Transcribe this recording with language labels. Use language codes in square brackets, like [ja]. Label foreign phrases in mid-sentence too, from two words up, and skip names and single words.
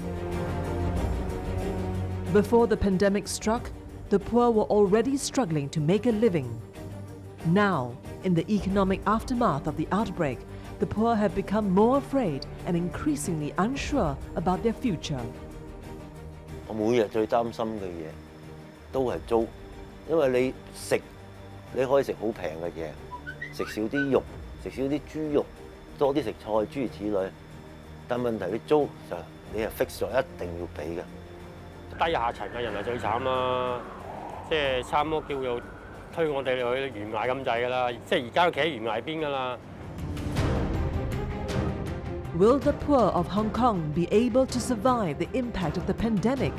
[en] Before the pandemic struck, the poor were already struggling to make a living. Now, in the economic aftermath of the outbreak, the poor have become more afraid and increasingly unsure about their future. [yue] 我每日最擔心嘅嘢都係租，因為你食你可以食好平嘅嘢，食少啲肉，食少啲豬肉，多啲食菜，諸如此類。但問題你租就你係 fix 咗一定要俾嘅。低下層嘅人係最慘啦，即係差唔多叫做推我哋去懸崖咁滯㗎啦，即係而家都企喺懸崖邊㗎啦。 [en] Will the poor of Hong Kong be able to survive the impact of the pandemic?